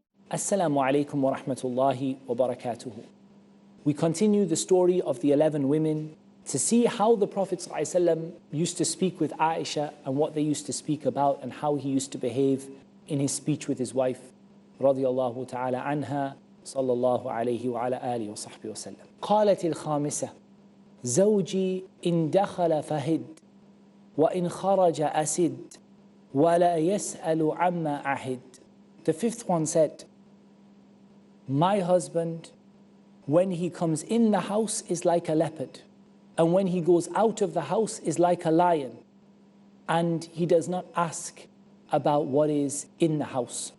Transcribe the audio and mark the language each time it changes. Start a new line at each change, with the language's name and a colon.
Arabic: Assalamu alaikum wa rahmatullahi wa barakatuh.
English: We continue the story of the 11 women to see how the Prophet ﷺ used to speak with Aisha and what they used to speak about and how he used to behave in his speech with his wife,
Arabic: radiyallahu ta'ala anha, sallallahu alayhi wa ala alihi wa sahbihi wa sallam. قالت الخامسة زوجي إن دخل فهد وإن خرج أسد ولا يسأل عما أحد.
English: The fifth one said, my husband, when he comes in the house is like a leopard, and when he goes out of the house is like a lion, and he does not ask about what is in the house.